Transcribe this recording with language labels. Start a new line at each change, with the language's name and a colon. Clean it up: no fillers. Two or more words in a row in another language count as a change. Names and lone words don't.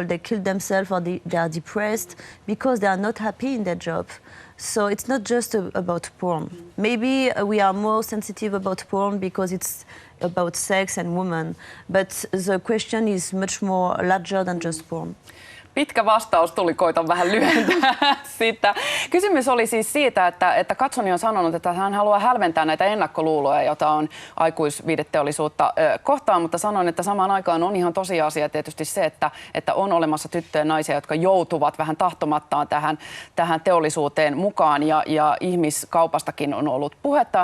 English: They killed themselves, or they are depressed because they are not happy in their job. So it's not just about porn. Maybe we are more sensitive about porn because it's about sex and women, but the question is much more larger than just porn.
Finnish: Pitkä vastaus tuli, koitan vähän lyhentää sitä. Kysymys oli siis siitä, että Katsuni on sanonut, että hän haluaa hälventää näitä ennakkoluuloja, joita on aikuisviihdeteollisuutta kohtaan, mutta sanoin, että samaan aikaan on ihan tosiasia tietysti se, että on olemassa tyttöjä ja naisia, jotka joutuvat vähän tahtomattaan tähän teollisuuteen mukaan, ja ihmiskaupastakin on ollut puhetta.